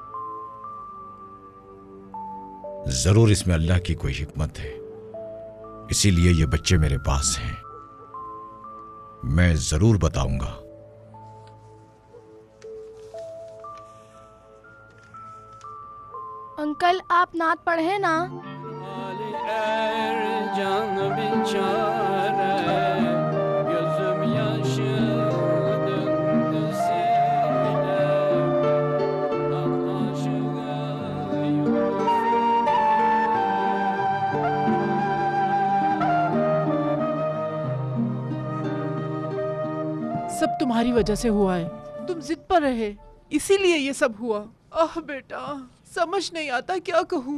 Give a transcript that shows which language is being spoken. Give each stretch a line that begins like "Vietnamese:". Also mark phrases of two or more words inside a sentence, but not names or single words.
Hindi: जरूर इसमें अल्लाह की कोई हिकमत है, इसीलिए ये बच्चे मेरे पास हैं। मैं जरूर बताऊंगा। अंकल आप नात पढ़े ना?
Turkish: Can biçare, gözüm yaşı döndü sele, aklaşığa
Hindi: सब तुम्हारी वजह से हुआ है। तुम जिद पर रहे, इसीलिए ये सब हुआ। आह बेटा, समझ नहीं आता क्या कहूँ।